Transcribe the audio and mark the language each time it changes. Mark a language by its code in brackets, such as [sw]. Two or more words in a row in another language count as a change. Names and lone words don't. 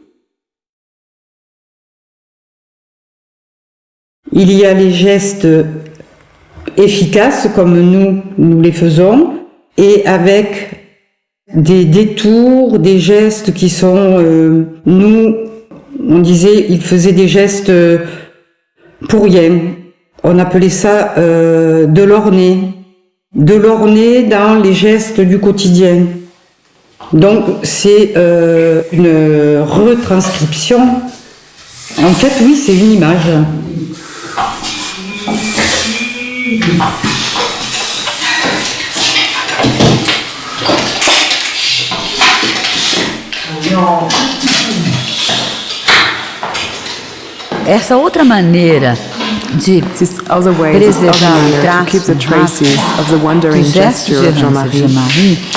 [fr] Il y a les gestes efficaces comme nous les faisons, et avec des détours, des gestes qui sont, nous, on disait, il faisait des gestes pour rien. On appelait ça de l'orner dans les gestes du quotidien. Donc c'est une retranscription. En fait, oui, c'est une image. [pt] Essa outra maneira de preservar o traço dos gestos de Jean-Marie,